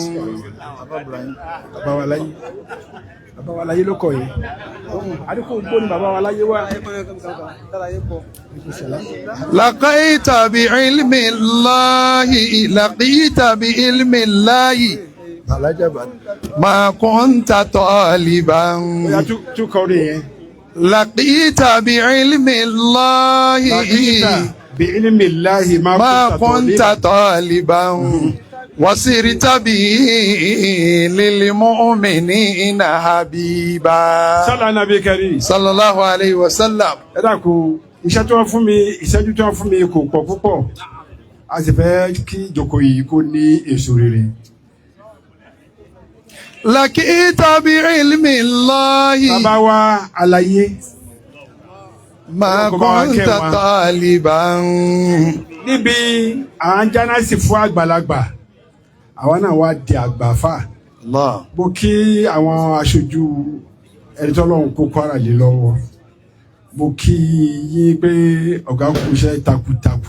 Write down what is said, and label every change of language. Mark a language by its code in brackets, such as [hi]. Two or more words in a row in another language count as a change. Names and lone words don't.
[yo] Bàbá wa láyé. Bàbá wa láyé ló kọ yìí. Adékò gbó ni bàbá wa láyé wá. [ar] لقيت بعلم الله، لقيت بعلم الله. ما كنت طالبا. [yo] Tú kọrin yẹn. [ar] لقيت بعلم الله. بعلم الله ما كنت طالبا. وصرت به للمؤمنين حبيبا صلى النبي كريم صلى الله عليه وسلم. [yo] Ẹ dákun iṣẹ́ tí wọ́n fún mi ìṣẹ́jú tí wọ́n fún mi kò pọ̀ púpọ̀ a sì fẹ́ kí ìjókòó yìí kó ní èso rere. [ar] لقيت بعلم الله [yo] Bàbá wa àlàyé [ar] ما كنت طالبا. [yo] Níbi à ń jánásì fún àgbàlagbà àwọn náà wá di àgbàfà. Mo kí àwọn aṣojú ẹni tọ́lọ́run kó Kwara lé lọ́wọ́. Mo kí yín pé ọ̀gá kú iṣẹ́ takuntakun.